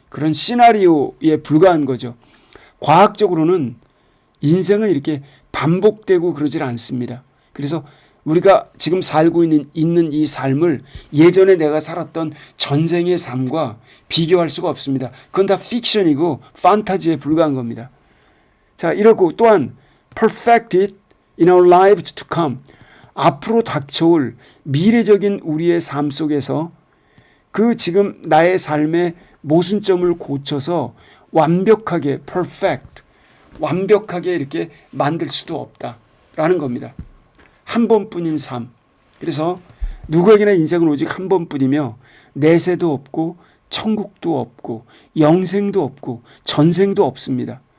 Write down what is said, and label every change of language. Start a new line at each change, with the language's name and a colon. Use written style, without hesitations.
Korean: 그런 시나리오에 불과한 거죠. 과학적으로는 인생은 이렇게 반복되고 그러질 않습니다. 그래서 우리가 지금 살고 있는 이 삶을 예전에 내가 살았던 전생의 삶과 비교할 수가 없습니다. 그건 다 픽션이고 판타지에 불과한 겁니다. 자, 이러고 또한
English: perfected in our lives to come.
Korean: 앞으로 닥쳐올 미래적인 우리의 삶 속에서 그 지금 나의 삶의 모순점을 고쳐서 완벽하게 perfect, 완벽하게 이렇게 만들 수도 없다라는 겁니다. 한 번뿐인 삶. 그래서 누구에게나 인생은 오직 한 번뿐이며 내세도 없고 천국도 없고 영생도 없고 전생도 없습니다.